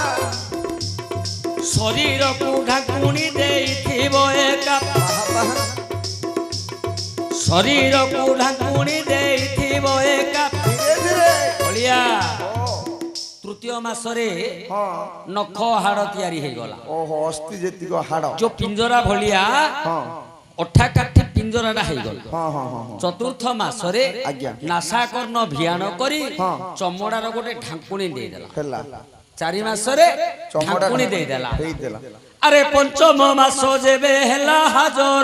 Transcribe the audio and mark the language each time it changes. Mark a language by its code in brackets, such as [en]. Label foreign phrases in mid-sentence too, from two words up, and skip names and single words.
[or] ଶରୀରକୁ ଢାଙ୍କୁଣି ଦେଇଥିବ ଏକା ବାହା ବାହା ଶରୀରକୁ ଢାଙ୍କୁଣି ଦେଇଥିବ ଏକା ଧୀରେ ଧୀରେ ଅଳିଆ ओ ତୃତୀୟ ମାସରେ हाँ ନଖ ହାଡ଼ ତିଆରି ହେଇଗଲା ଓହୋ ଅସ୍ଥି ଯେତିକି ହାଡ଼ ଯୋଉ ପିଞ୍ଜରା ଭଳିଆ हाँ ଅଠା କାଠି ପିଞ୍ଜରାଟା ହେଇଗଲା हाँ हाँ हाँ ଚତୁର୍ଥ ମାସରେ ଆଜ୍ଞା। ନାସାକର୍ଣ୍ଣ ଭିଆଣ କରି ହଁ। ଚମଡ଼ାର ଗୋଟେ ଢାଙ୍କୁଣି ଦେଇଦେଲା ହେଲା ଚାରି ମାସରେ ଚମଡ଼ା ଢାଙ୍କୁଣି ଦେଇଦେଲା ଦେଇଦେଲା ଆରେ ପଞ୍ଚମ ମାସ ଯେବେ ହେଲା ହାଜର